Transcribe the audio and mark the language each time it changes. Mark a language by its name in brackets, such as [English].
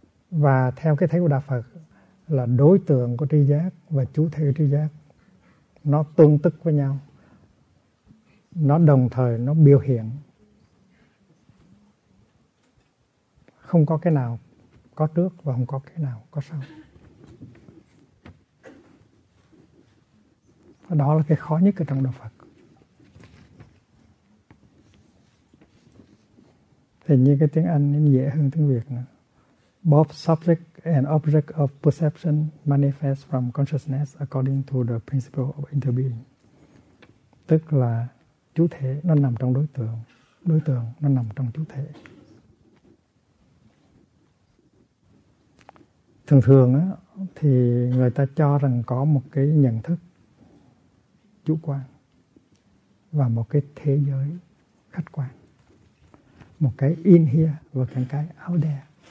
[Vietnamese] Và theo cái thấy của Đạo Phật là đối tượng của tri giác và chủ thể của tri giác nó tương tức với nhau, nó đồng thời, nó biểu hiện, không có cái nào có trước và không có cái nào có sau. Đó là cái khó nhất ở trong Đạo Phật. Thì như cái tiếng Anh nó dễ hơn tiếng Việt nữa. [English] Both subject and object of perception manifest from consciousness according to the principle of interbeing. [Vietnamese] Tức là chủ thể nó nằm trong đối tượng nó nằm trong chủ thể. Thường thường á, thì người ta cho rằng có một cái nhận thức chủ quan và một cái thế giới khách quan, một cái [English] in here [Vietnamese] và cái [English] out there.